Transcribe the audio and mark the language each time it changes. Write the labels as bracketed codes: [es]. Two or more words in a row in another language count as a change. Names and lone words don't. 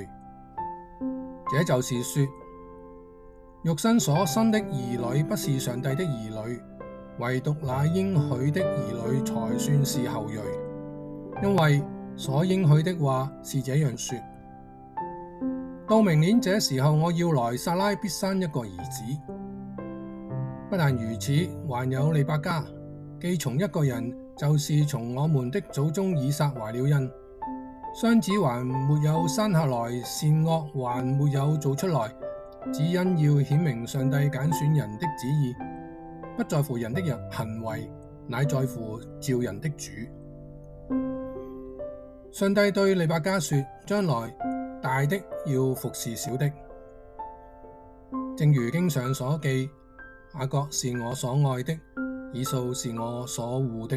[zh] 這就是說，肉身所生的兒女不是上帝的兒女，唯獨那應許的兒女才算是後裔。因為所應許的話是這樣說：到明年這時候，我要來，撒拉必生一個兒子。不但如此，還有利百加，既從一個人，就是從我們的祖宗以撒懷了孕。雙子還沒有生下來，善惡還沒有做出來，只因要顯明上帝揀選人的旨意，不在乎人的行為，乃在乎召人的主。上帝對利百加說：將來大的要服侍小的，正如經上所記，雅各是我所愛的，以掃是我所惡的。